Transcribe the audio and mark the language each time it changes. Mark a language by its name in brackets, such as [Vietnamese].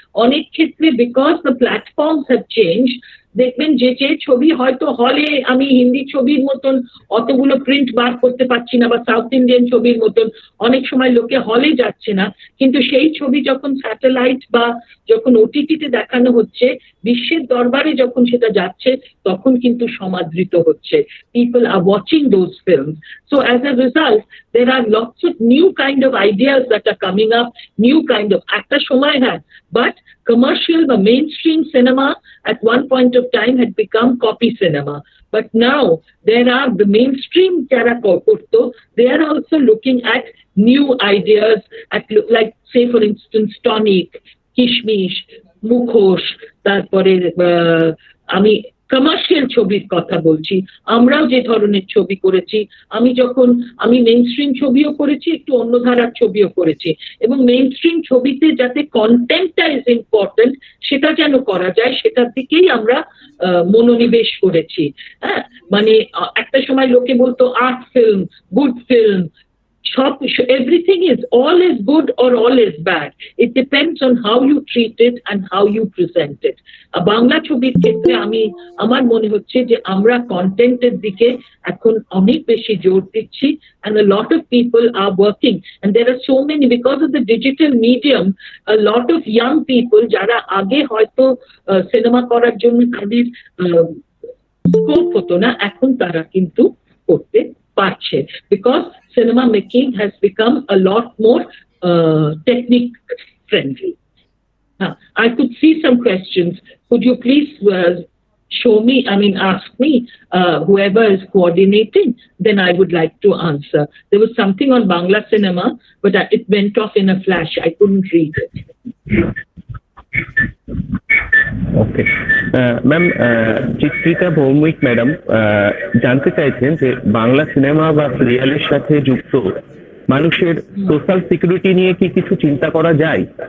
[Bangla] অনেক ক্ষেত্রে [English] because the platforms have change, [Bangla] দেখবেন যে ছবি হয়তো হলে আমি হিন্দি ছবির মতন অতগুলো প্রিন্ট বার করতে পারছি না, বা সাউথ ইন্ডিয়ান ছবির মতন অনেক সময় লোকে হলে যাচ্ছে না, কিন্তু সেই ছবি যখন স্যাটেলাইট বা যখন ওটিটিতে দেখানো হচ্ছে, বিশ্বের দরবারে যখন সেটা যাচ্ছে, তখন কিন্তু সমাদৃত হচ্ছে। [English] People are watching those films. So as a result, there are lots of new kind of ideas that are coming up, new kind of [Bangla] একটা সময়, হ্যাঁ, [English] but commercial [Bangla] বা [English] mainstream cinema at one point of time had become copy cinema. But now there are the mainstream [Bangla] jara korto, [English] they are also looking at new ideas, at like say for instance tonic, kishmish, mukhosh, tarpore [Bangla] আমি commercial ছবির কথা বলছি। আমরাও যে ধরনের ছবি করেছি, আমি মেইনস্ট্রিম ছবিও করেছি, একটু অন্য ধারার ছবিও করেছি, এবং মেইনস্ট্রিম ছবিতে যাতে কন্টেন্টটা [English] is important [Bangla] সেটা যেন করা যায়, সেটার দিকেই আমরা মনোনিবেশ করেছি। হ্যাঁ, মানে একটা সময় লোকে বলতো art film, good film, [English] everything is all is good or all is bad. It depends on how you treat it and how you present it. [Bangla] Bangla ছবির ক্ষেত্রে আমার মনে হচ্ছে যে আমরা কন্টেন্টের দিকে এখন অনেক বেশি জোর দিচ্ছি, [English] and a lot of people are working, and there are so many, because of the digital medium, a lot of young people [Bangla] যারা আগে হয়তো সিনেমা করার জন্য তাদের স্কোপ হতো না, এখন তারা কিন্তু করতে পারছে, [English] because cinema making has become a lot more technique friendly. I could see some questions. Could you please show me, ask me, whoever is coordinating, then I would like to answer. There was something on Bangla cinema, but it went off in a flash. I couldn't read it. [Bangla] Okay ma'am, Chitrita Bhowmik madam জানতে চাইছেন যে Bangla cinema বা সিরিয়ালের সাথে যুক্ত মানুষের social security নিয়ে কি কিছু চিন্তা করা যায়?